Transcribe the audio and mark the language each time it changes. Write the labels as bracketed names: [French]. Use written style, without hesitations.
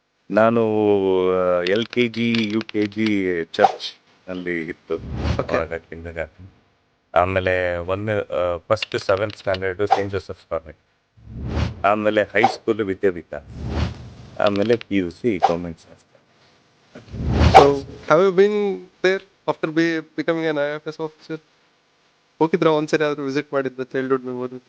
[Kannada] ನಾನು LKG UKG ಚರ್ಚ್ನಲ್ಲಿ ಇತ್ತು kindergarten. ಆಮೇಲೆ first 7th standard Saint Joseph convent. ಆಮೇಲೆ ಹೈಸ್ಕೂಲು ವಿದ್ಯಾವಿಕಾಸ್. ಆಮೇಲೆ PUC government science. [English] So have you been there after becoming an IFS officer? [Kannada] ಹೋಗಿದ್ರಾ ಒಂದ್ಸರಿ ಆದ್ರೂ ವಿಸಿಟ್ ಮಾಡಿದ್ದ ಚೈಲ್ಡ್ಹುಡ್ ಮೆಮೊರಿ?